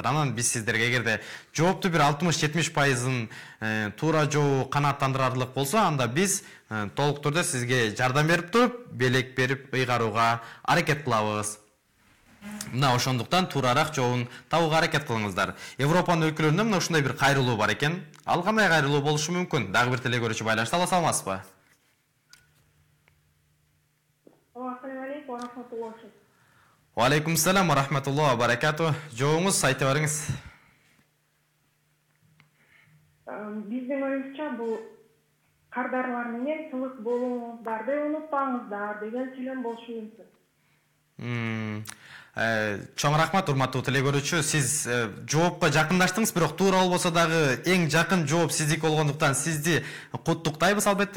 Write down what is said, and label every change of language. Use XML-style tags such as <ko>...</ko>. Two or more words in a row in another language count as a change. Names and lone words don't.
<ky>Анан биз сиздерге эгерде жоопту бир 60-70% туура жоо канааттандырарлык болсо, анда биз толук түрдө сизге жардам берип туруп, белек берип ыйгарууга аракет кылабыз. Мына ошондуктан туурараак жоон табууга аракет кылыңыздар. Европанын өлкөлөрүндө мына ушундай бир кайрылуу бар экен. Ал кандай кайрылуу болушу мүмкүн? Дагы бир телекөрүүчү байланышта. Алла, саламатсызбы?</ky> <ar>السلام عليكم ورحمة الله. وعليكم السلام ورحمة الله وبركاته.</ar> <ky>Жооңуз айтып бериңиз. Биздин оюбузча бул кардарлар менен тылык болууңуздарды унутпаңыздар деген сүйлөм болушу мүмкүн. Чоң рахмат, урматтуу телекөрүүчү. Сиз жоопко жакындаштыңыз, бирок туура болбосо дагы эң жакын жооп сиздики болгондуктан сизди куттуктайбыз албетте.</ky>